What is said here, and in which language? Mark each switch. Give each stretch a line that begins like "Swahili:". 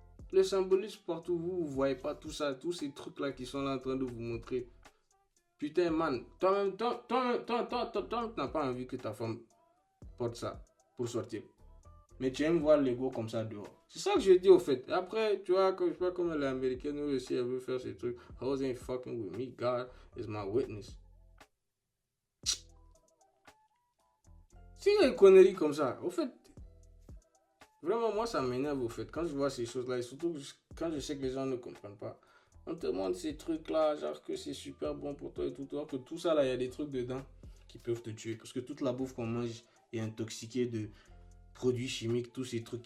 French: Le symbolisme partout, vous voyez pas tout ça, tous ces trucs-là qui sont là en train de vous montrer. Putain, man, toi-même, t'as pas envie que ta femme porte ça pour sortir. Mais tu aimes voir l'ego comme ça dehors. C'est ça que je dis au fait. Après, tu vois, je sais pas comme elle est américaine, nous aussi, elle veut faire ces trucs.
English: I wasn't fucking with me, God is my witness.
French: C'est une connerie comme ça. Au fait, vraiment, moi, ça m'énerve au fait. Quand je vois ces choses-là, et surtout quand je sais que les gens ne comprennent pas. On te montre ces trucs-là, genre que c'est super bon pour toi et tout. Alors que tout ça, là, il y a des trucs dedans qui peuvent te tuer. Parce que toute la bouffe qu'on mange est intoxiquée de produits chimiques, tous ces trucs.